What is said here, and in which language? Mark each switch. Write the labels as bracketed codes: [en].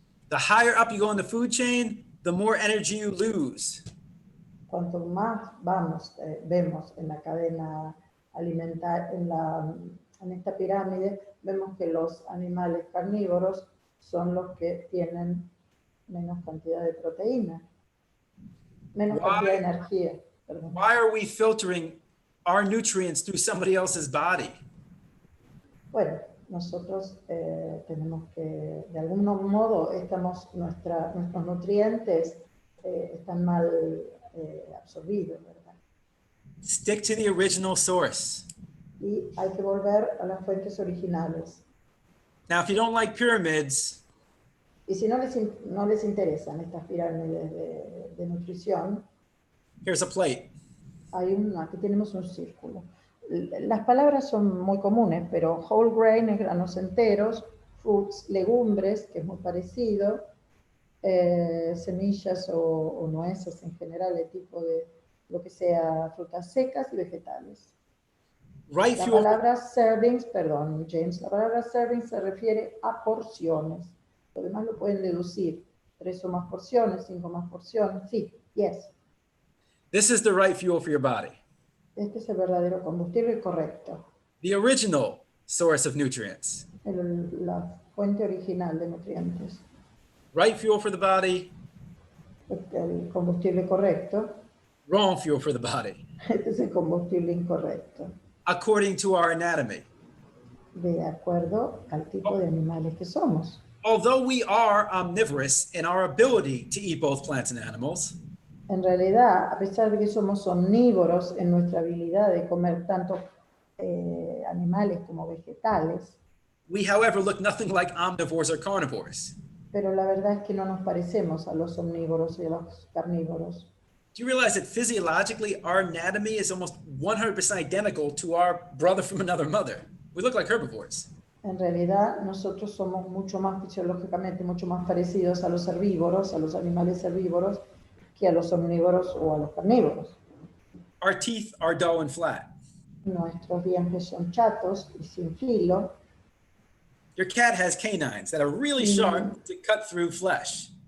[en] The higher up you go in the food chain, the more energy you lose. [es] Cuanto más vemos en la cadena alimentaria, en esta pirámide, vemos que los animales carnívoros son los que tienen menos cantidad de proteína, menos cantidad de energía. Perdón. [en] Why are we filtering our nutrients through somebody else's body? [es] Bueno, nosotros tenemos que, de algún modo, nuestros nutrientes están mal absorbidos, ¿verdad? [en] Stick to the original source. [es] Y hay que volver a las fuentes originales. [en] Now, if you don't like pyramids, [es] Y si no les interesan estas pirámides de nutrición, [en] here's a plate. [es] aquí tenemos un círculo. Las palabras son muy comunes, pero whole grain es granos enteros, fruits, legumbres, que es muy parecido, semillas o nueces en general, de tipo de lo que sea frutas secas y vegetales. [en] Right [es] La [en] fuel. [es] palabra servings, perdón, James, la palabra servings se refiere a porciones. Lo demás lo pueden deducir. 3 o más porciones, 5 más porciones. Sí, yes. [en] This is the right fuel for your body. [es] Este es el verdadero combustible correcto. [en] The original source of nutrients. [es] La fuente original de nutrientes. [en] Right fuel for the body, [es] El combustible correcto. [en] wrong fuel for the body, [es] Este es el combustible incorrecto. [en] according to our anatomy. [es] De acuerdo al tipo de animales que somos. [en] Although we are omnivorous in our ability to eat both plants and animals, [es] En realidad, a pesar de que somos omnívoros en nuestra habilidad de comer tanto animales como vegetales, [en] we, however, look nothing like omnivores or carnivores. [es] pero la verdad es que no nos parecemos a los omnívoros y a los carnívoros. [en] Do you realize that physiologically our anatomy is almost 100% identical to our brother from another mother? We look like herbivores. [es] En realidad, nosotros somos mucho más fisiológicamente, mucho más parecidos a los herbívoros, a los animales herbívoros, que a los omnívoros o a los carnívoros. [en] Our teeth are dull and flat. [es] Nuestros dientes son chatos y sin filo. [en] Your cat has canines that are really sharp to cut through flesh.